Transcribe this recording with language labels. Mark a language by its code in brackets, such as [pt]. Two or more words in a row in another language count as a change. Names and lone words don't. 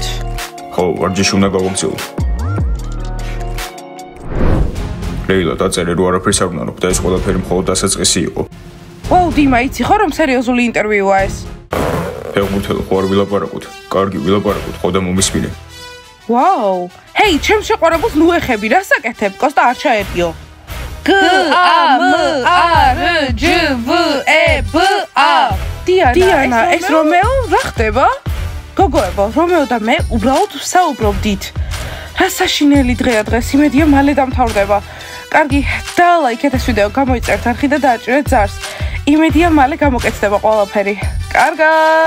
[ka] ხო, ვარჯიში უნდა გავაგზავნოთ. ლეილა, დაწერე რომ არაფერს არ ვნანობ და ეს ყველაფერი მხოლოდ დასაწყისი იყო. ვაუ, დიმა, იცი ხო რომ სერიოზული ინტერვიუა ეს? ფეხბურთელო, ხო არ ვილაპარაკოთ? კარგი, ვილაპარაკოთ, ხო და მომისმინე. ვაუ, ჰეი, ჩემს შეყვარებულს ნუ ეხები, რას აკეთებ? კოსტა არ ჩაერგიო. G A M A R J V E B A. დიანა, ეს რომეო რა ხდება? გოგოებო, რომეო და მე უბრალოდ ვსაუბრობდით. რა საშინელი დღეა დღეს, იმედია მალე დამთავრდება. კარგი, დალაიქეთ ეს ვიდეო, გამოიწერთ არხი და დააჭერეთ ზარს. იმედია მალე გამოკეთდება ყველაფერი.